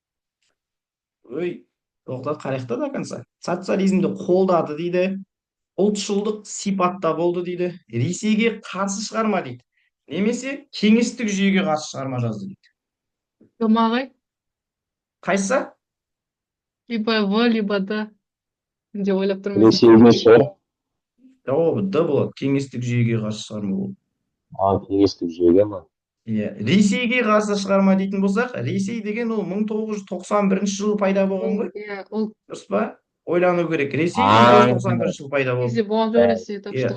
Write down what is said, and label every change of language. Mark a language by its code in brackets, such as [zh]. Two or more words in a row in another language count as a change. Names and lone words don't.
[kk] Ой, тоқта қарақта [ru] да конца. [kk] Социализмді қолдады дейді. Ұлтшылдық сипатта болды дейді. Ресейге қарсы шығарма дейді. Немесе кеңестік жүйеге қарсы шығарма жазды дейді. Ағай. Қайсы? [ru] Либо В, либо Д. [kk] Деп ойлап тұрмын. Ресейге шығар. Жауабы Д болады. Кеңестік жүйеге қарсы шығарма болды. Кеңестік жүйеге ма? Иә, Ресейге қарсы шығарма дейтін болсақ, Ресей деген ол 1991 жылы пайда болған ғой. Дұрыс па? Ойлану керек. Ресей 1991 жылы пайда болды.